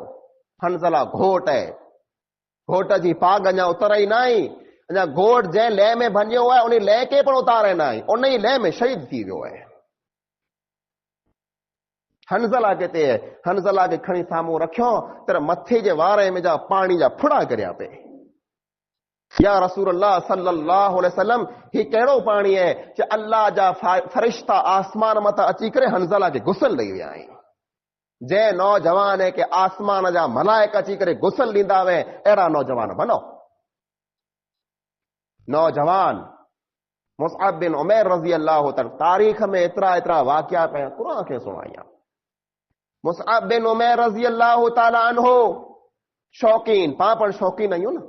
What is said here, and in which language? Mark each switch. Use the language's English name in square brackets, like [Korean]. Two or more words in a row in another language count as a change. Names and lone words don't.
[Sindhi] हंज़ला घोट है, घोट जी पाग अञा उतरई न आई, अञा घोट जंहिं लह में भञियो आहे उन लह खे पण उतारे न आई, उन ई लह में शहीद थी वियो आहे। हंज़ला किथे है? हंज़ला खे खणी साम्हूं रखियो त मथे जे वारे में जा पाणी जा फुड़ा किरिया पे। [Arabic] يا رسول الله صلى الله عليه وسلم, [Sindhi] ही कहिड़ो पाणी है कि अल्लाह जा फरिश्ता आसमान मथां अची करे हंज़ला खे गुसल ॾेई विया आहिनि। जंहिं नौजवान है कि आसमान जा मलाइक अची करे गुसल ॾींदा हुए, अहिड़ा नौजवान बनो। नौजवान मुसअब बिन उमैर [Arabic] رضي الله تعالى, [Sindhi] तारीख़ में एतिरा वाक़िया पिया क़ुरान खे सुणाया। मुसअब बिन उमैर [Arabic] رضي الله تعالى عنه [Sindhi] शौक़ीन, पाण पण शौक़ीन आहियूं न।